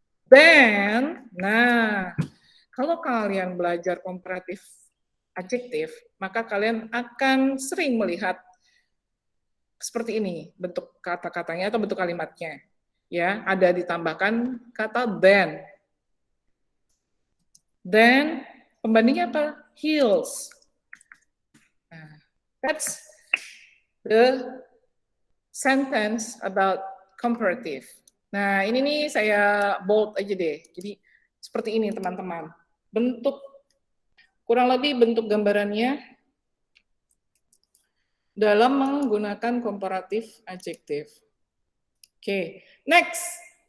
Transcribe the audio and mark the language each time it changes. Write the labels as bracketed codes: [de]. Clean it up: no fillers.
[id] Then, nah, kalau kalian belajar komparatif adjektif, maka kalian akan sering melihat seperti ini bentuk kata-katanya atau bentuk kalimatnya. Ya, ada ditambahkan kata then. Then pembandingnya apa? [en] Hills. Nah, that's the sentence about comparative. [id] Nah, ini nih saya bold aja deh. Jadi seperti ini teman-teman. Kurang lebih bentuk gambarannya dalam menggunakan comparative adjective. [en] Oke, next.